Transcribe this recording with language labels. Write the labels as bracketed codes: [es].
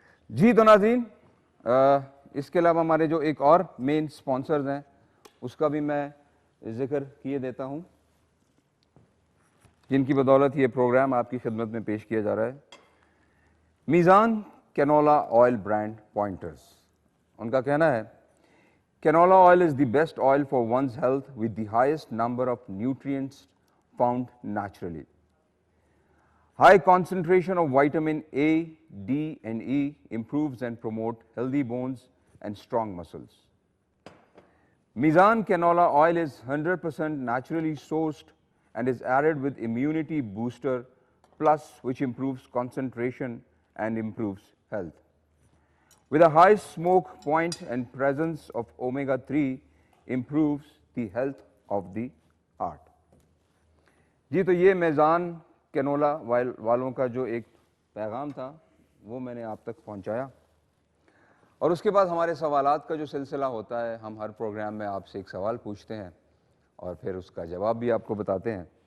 [ur] جی تو ناظرین، اس کے علاوہ ہمارے جو ایک اور مین سپانسرز ہیں اس کا بھی میں ذکر کیے دیتا ہوں، جن کی بدولت یہ پروگرام آپ کی خدمت میں پیش کیا جا رہا ہے۔ میزان کینولا آئل برانڈ پوائنٹرز، ان کا کہنا ہے [en] Canola oil is the best oil for one's health with the highest number of nutrients found naturally. High concentration of vitamin A, D, and E improves and promotes healthy bones and strong muscles. Mizan canola oil is 100% naturally sourced and is added with immunity booster plus, which improves concentration and improves health. With a high smoke point and presence of omega-3 improves the health of the heart. [ur] جی تو یہ میزان canola والوں کا جو ایک پیغام تھا وہ میں نے آپ تک پہنچایا، اور اس کے بعد ہمارے سوالات کا جو سلسلہ ہوتا ہے، ہم ہر پروگرام میں آپ سے ایک سوال پوچھتے ہیں اور پھر اس کا جواب بھی آپ کو بتاتے ہیں.